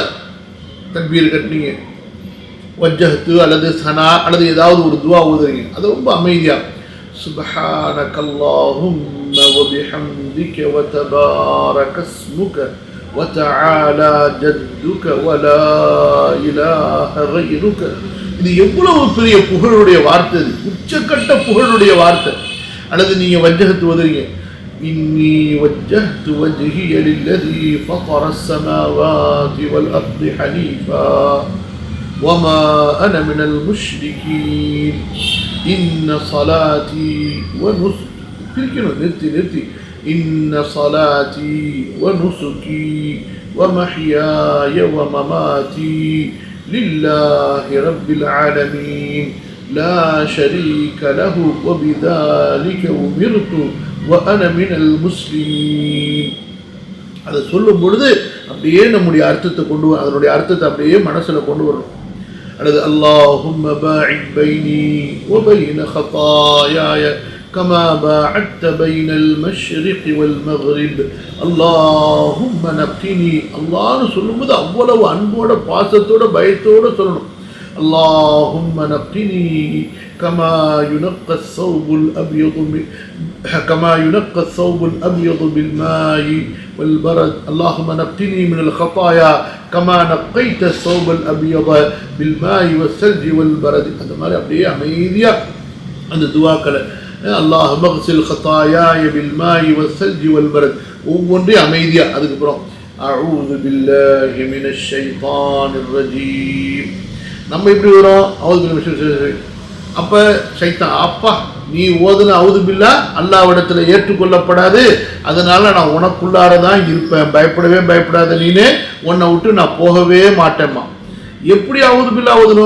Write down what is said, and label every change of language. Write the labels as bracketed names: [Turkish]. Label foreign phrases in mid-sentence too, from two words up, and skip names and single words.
[Tamil] தக்பீர் கட்டினீங்க, வஜ்ஜஹ்து அல்லது சனா அல்லது ஏதாவது ஒரு துவா ஓதுறீங்க, அது ரொம்ப அமைதியா [Arabic] سبحانك اللهم وبحمدك وتبارك اسمك وتعالى جدك ولا إله غيرك. [Tamil] இது எவ்வளவு பெரிய புகழுடைய வார்த்தை, இது உச்சக்கட்ட புகழுடைய வார்த்தை. அல்லது நீங்க வஜ்ஜஹ்து ஓதுறீங்க, [Arabic] إني وجهت وجهي للذي فطر السماوات والأرض حنيفا وما أنا من المشركين إن صلاتي ونسكي إن صلاتي ونسكي ومحياي ومماتي لله رب العالمين لا شريك له وبذلك أمرت وأنا من المسلمين. [Tamil] அதை சொல்லும் பொழுது அப்படியே நம்முடைய அர்த்தத்தை அதனுடைய அர்த்தத்தை அப்படியே மனசுல கொண்டு வரணும். [Arabic] அல்லது اللهم باعد بيني وبين خطاياي كما باعدت بين المشرق والمغرب اللهم نقني. [Tamil] அல்லாஹ்னு சொல்லும்போது அவ்வளவு அன்போட பாசத்தோட பயத்தோட சொல்லணும். [Arabic] اللهم نقني كما ينقى الثوب الأبيض بالماء والبرد اللهم نقني من الخطايا كما نقيت الثوب الأبيض بالماء والثلج والبرد. [Tamil] அந்த மாதிரி அப்படியே அமைதியா அந்த துஆக்களை [Arabic] اللهم اغسل خطاياي بالماء والثلج والبرد [Tamil] ஒவ்வொன்றையும் அமைதியா. [Arabic] அதுக்கப்புறம் أعوذ بالله من الشيطان الرجيم. [Tamil] நம்ம இப்படி வரோம், அப்ப சைத்தான் அப்பா நீ ஓதுன [Arabic] أعوذ بالله [Tamil] அல்லாஹ்விடத்துல ஏற்றுக்கொள்ளப்படாது, அதனால நான் உனக்குள்ளாரதான் இருப்பேன், பயப்படவே பயப்படாத, நீனே உன்னை விட்டு நான் போகவே மாட்டேம்மா. எப்படி [Arabic] أعوذ بالله [Tamil] ஓதணும்?